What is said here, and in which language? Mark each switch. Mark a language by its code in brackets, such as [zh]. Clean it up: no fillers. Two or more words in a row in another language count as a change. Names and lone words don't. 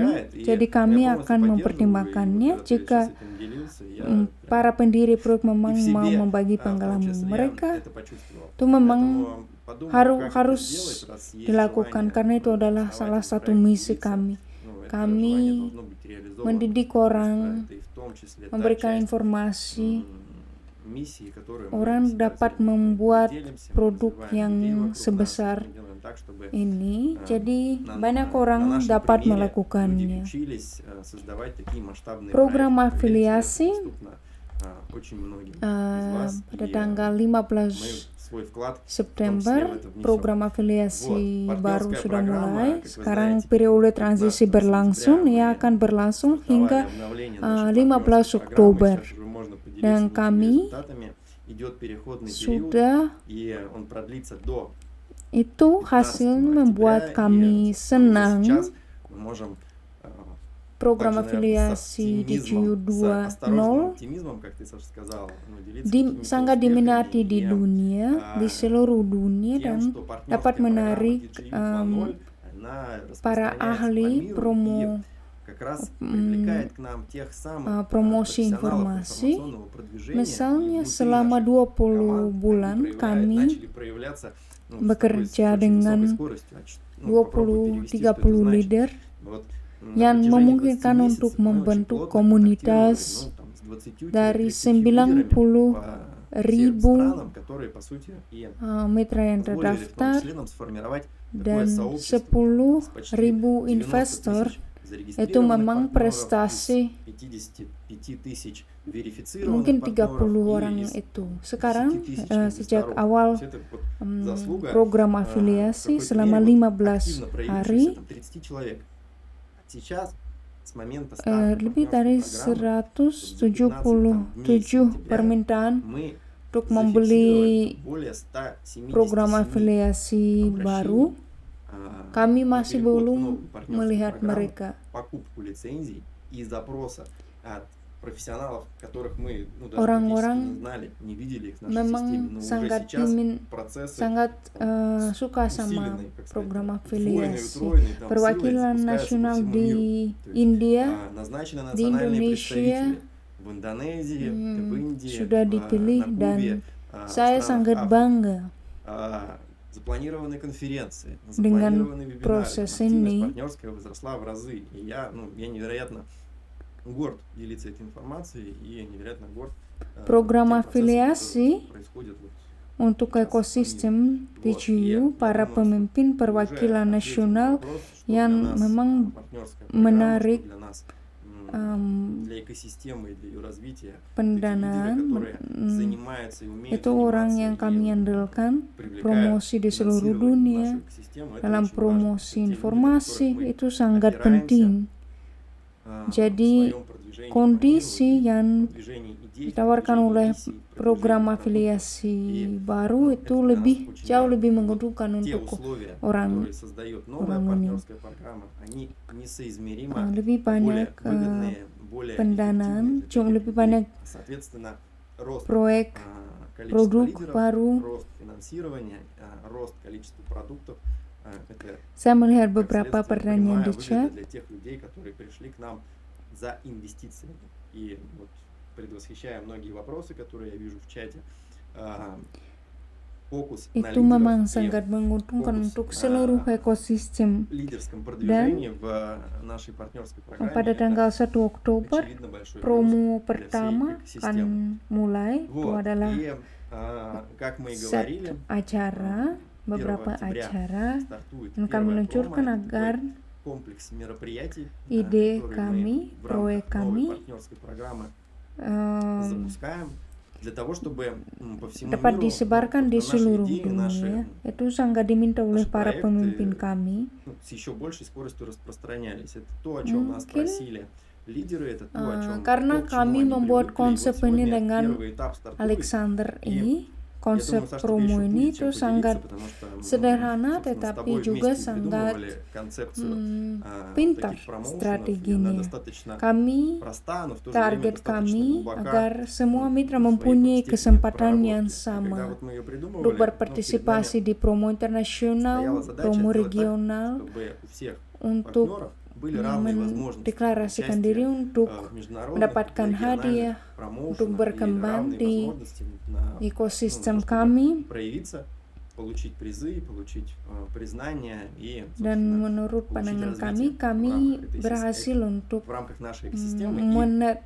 [id] Jadi kami akan mempertimbangkannya jika para pendiri proyek memang mau membagi pengalaman mereka. Itu memang harus dilakukan karena itu adalah salah satu misi kami. Kami mendidik orang, memberikan informasi [ru] миссии, которые мы [id] orang [ru] всегда [id] dapat [ru] делаем. Мы [id] membuat [ru] делимся, мы [id] produk [ru] развиваем [id] yang [ru] людей вокруг нас, [id] sebesar [ru] мы делаем так, чтобы [id] ini. э, Jadi [ru] на [id] banyak [ru] на [id] orang [ru] нашем [id] dapat [ru] примере люди [id] melakukannya. [ru] учились создавать такие масштабные [id] Program [ru] проекты. Поверьте, это [id] afiliasi [ru] доступно очень многим из вас, [id] pada [ru] и [id] tanggal [ru] мы [id] 15 [ru] свой вклад в том числе в [id] September [ru] это внесем. [id] program afiliasi [ru] Вот, [id] baru [ru] партнерская [id] sudah [ru] программа, [id] mulai. [ru] как вы [id] Sekarang [ru] знаете, [id] periode transisi [ru] 15 [id] berlangsung, [ru] сентября [id] ia [ru] мы [id] akan berlangsung [ru] создавали [id] hingga [ru] обновление нашей [id] 15 [ru] партнерской программы. [id] Oktober. [ru] Сейчас уже можно поделиться [id] Dan [ru] некими [id] kami [ru] результатами. Идет переходный период, [id] sudah [ru] и он продлится до [id] itu [ru] 15 [id] hasilnya [ru] октября, [id] membuat [ru] и [id] kami [ru] уже [id] senang. [ru] сейчас мы можем [id] Program [ru] также, наверное, с [id] afiliasi [ru] оптимизмом, с [id] 720 [ru] осторожным оптимизмом, как ты, Саша, сказал, делиться какими-то [id] sangat [ru] успехами [id] diminati di [ru] и [id] dunia, di seluruh dunia, [ru] тем, [id] dan [ru] что партнерская [id] dapat [ru] программа [id] menarik [ru] DJU 2.0, она [id] para [ru] распространяется по [id] ahli [ru] миру [id] promo [ru] и как раз привлекает к нам тех самых [id] promosi [ru] профессионалов [id] informasi. [ru] информационного продвижения. [id] Misalnya [ru] И внутри [id] selama [ru] наших [id] 20 [ru] команд [id] bulan [ru] они [id] kami [ru] начали проявляться с [id] bekerja [ru] такой, с очень [id] dengan [ru] высокой скоростью. Попробуй перевести, что это [id] 20-30 [ru] значит. [id] leader [ru] Вот, на [id] yang [ru] протяжении 20 [id] memungkinkan [ru] месяцев [id] untuk [ru] мы очень [id] membentuk [ru] плотно [id] komunitas [ru] контактировали, там, с 20-30 [id] dari [ru] лидерами [id] 90 [ru] по всем [id] 1000 [ru] странам, которые, по сути, и [id] mitra yang [ru] позволили в том [id] terdaftar [ru] числе нам сформировать такое [id] dan [ru] сообщество с почти [id] 10.000 [ru] 90 [id] investor. [ru] тысяч [id] Itu [ru] зарегистрированных [id] memang [ru] партнеров, [id] prestasi. [ru] из 55 тысяч верифицированных [id] Mungkin 30 [ru] партнеров [id] orang [ru] и из [id] itu. Sekarang [ru] 10 тысяч [id] sejak [ru] инвесторов. [id] awal [ru] То есть это вот заслуга, [id] program [ru] в [id] afiliasi [ru] какой-то [id] selama [ru] мере вот [id] 15 [ru] активно проявившихся [id] hari, [ru] там 30 человек. Сейчас с момента старта [id] lebih dari [ru] партнерской программы [id] 177 permintaan [ru] мы [id] untuk [ru] зафиксировали [id] membeli [ru] более 177 [id] program afiliasi baru. Kami [ru] на [id] masih [ru] переход в [id] belum [ru] новую партнерскую [id] melihat [ru] программу, [id] mereka. [ru] покупку лицензий и запроса от профессионалов, которых мы даже [id] Orang-orang [ru] практически не знали, не видели их в нашей [id] memang [ru] системе, но уже [id] sangat [ru] сейчас процессы [id] sangat suka sama [ru] усиленные, как сказать, [id] program [ru] удвоенные, [id] afiliasi. [ru] утроенные, там, [id] Perwakilan [ru] силой запускаются по [id] nasional [ru] всему [id] di [ru] миру. То есть, [id] India [ru] назначены [id] di [ru] национальные [id] Indonesia, [ru] представители в Индонезии, в Индии, [id] sudah dipilih [ru] на [id] dan [ru] Кубе, [id] saya [ru] в странах [id] sangat [ru] Африки. [id] bangga [ru] Запланированы конференции, [id] dengan [ru] запланированы вебинары, [id] proses [ru] активность [id] ini. [ru] партнерская возросла в разы. И я невероятно горд делиться этой информацией и невероятно горд [id] Program [ru] тем процессом, [id] afiliasi [ru] который происходит вот [id] untuk ekosistem DJU, para pemimpin perwakilan nasional yang memang menarik [ru] для экосистемы и для ее развития [id] pendanaan. [ru] занимаются и умеют [id] Itu orang yang kami andalkan, promosi di seluruh dunia. Dalam promosi informasi itu sangat penting. Jadi kondisi yang ditawarkan oleh program afiliasi baru itu jauh lebih menguntungkan untuk orang ini. Lebih banyak pendanaan, lebih banyak proyek produk baru. Saya melihat beberapa pertanyaan di chat. [ru] За инвестициями. И вот, предвосхищая многие вопросы, которые я вижу в чате, фокус на [id] Itu memang [ru] лидеров [id] sangat menguntungkan fokus untuk seluruh ekosistem. [ru] лидерском продвижении в нашей партнерской программе. [id] Pada tanggal 1 Oktober, [ru] очевидно большой [id] promo [ru] плюс для всей [id] pertama [ru] экосистемы. [id] akan mulai. Itu [ru] Вот. [id] adalah [ru] И, как мы и [id] set [ru] говорили, [id] acara, beberapa [ru] 1 октября [id] acara [ru] стартует [id] yang kami [ru] первая [id] luncurkan [ru] промо. Это [id] agar [ru] такой комплекс мероприятий, [id] ide [ru] которые [id] kami, [ru] мы в [id] proyek [ru] рамках новой [id] kami [ru] партнерской программы запускаем для того, чтобы по всему [id] dapat [ru] миру [id] disebarkan di [ru] наши [id] seluruh [ru] идеи, наши [id] dunia. Itu sangat diminta oleh [ru] наши [id] para [ru] проекты, [id] pemimpin kami. [ru] с еще большей скоростью распространялись. Это то, о чем нас [id] Mungkin, [ru] просили лидеры, это то, о чем [id] karena [ru] то, к чему [id] kami [ru] они [id] membuat [ru] привыкли. И вот [id] konsep ini [ru] сегодня [id] dengan [ru] первый этап стартует. [id] Alexander [ru] И [id] ini, [ru] я [id] konsep [ru] думаю, Саша, тебе [id] promo [ru] еще [id] ini [ru] будет [id] itu [ru] чем [id] sangat [ru] поделиться, потому что [id] sederhana [ru] собственно, с [id] tetapi [ru] тобой [id] juga [ru] вместе [id] sangat [ru] придумывали концепцию [id] pintar [ru] таких промоушенов, и она [id] strateginya. [ru] достаточно [id] Kami, [ru] проста, но в то же время [id] target [ru] достаточно [id] kami [ru] глубока. [id] agar semua mitra [ru] в своей [id] mempunyai [ru] степени [id] kesempatan yang [ru] проработки. И когда [id] sama [ru] вот мы ее придумывали, [id] untuk [ru] перед [id] berpartisipasi [ru] нами [id] di promo [ru] стояла [id] internasional, [ru] задача [id] promo [ru] сделать так, [id] regional, [ru] чтобы у всех [id] untuk [ru] партнеров были равные возможности [id] mendeklarasikan [ru] участия [id] diri untuk [ru] в международных, [id] mendapatkan [ru] региональных [id] hadiah, [ru] промоушенах [id] untuk [ru] и [id] berkembang [ru] равные [id] di [ru] возможности на, [id] ekosistem [ru] чтобы [id] kami. [ru] проявиться, получить призы, получить признание и, [id] Dan [ru] собственно, [id] menurut [ru] получить [id] pandangan [ru] развитие [id] kami [ru] в рамках этой [id] berhasil untuk [ru] в рамках нашей экосистемы.